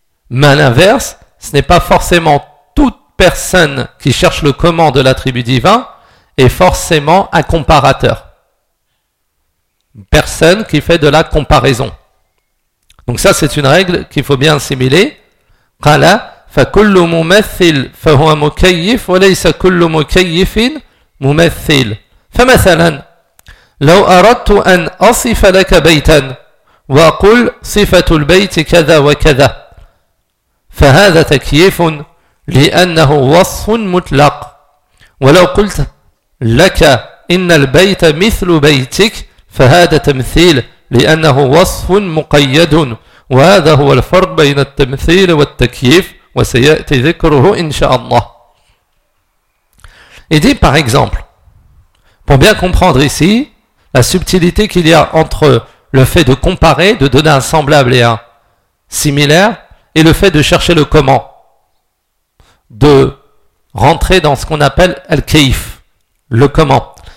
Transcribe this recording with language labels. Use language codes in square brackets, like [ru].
[fr] Mais à l'inverse, ce n'est pas forcément toute personne qui cherche le comment de l'attribut divin est forcément un comparateur. Une personne qui fait de la comparaison. Donc ça, c'est une règle qu'il faut bien assimiler. [ar] قَلَا فكل ممثل فهو مكيف وليس كل مكيف ممثل. فمثلا لو أردت أن أصف لك بيتا وأقول صفة البيت كذا وكذا فهذا تكييف لأنه وصف مطلق. ولو قلت لك إن البيت مثل بيتك فهذا تمثيل لأنه وصف مقيد. وهذا هو الفرق بين التمثيل والتكييف وسيأتي ذكره إن شاء الله. [fr] Et dit par exemple, pour bien comprendre ici la subtilité qu'il y a entre le fait de comparer, de donner un semblable et un similaire, et le fait de chercher le comment, de rentrer dans ce qu'on appelle al-kayf, le comment.